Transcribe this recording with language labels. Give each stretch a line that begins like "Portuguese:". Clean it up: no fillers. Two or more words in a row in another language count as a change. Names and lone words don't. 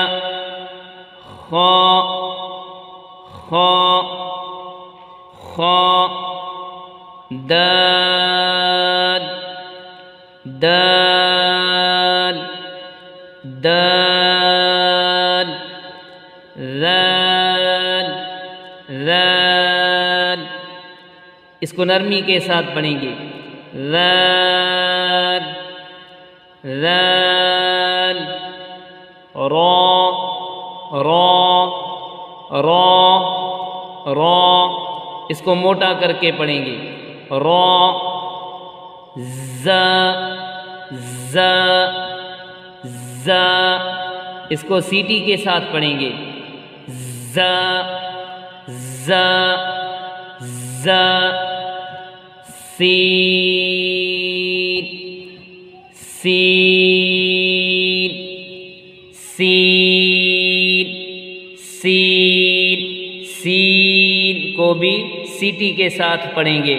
Urdu: خا خا خا، دال دال دال، ذال ذال، اس کو نرمی کے ساتھ پڑھیں گے۔ ذال ذال، را را را را، اس کو موٹا کر کے پڑھیں گے۔ را، ز ز ز، اس کو سیٹی کے ساتھ پڑھیں گے۔ ز ز ز، سین سین سین سین، سین کو بھی سیٹی کے ساتھ پڑھیں گے۔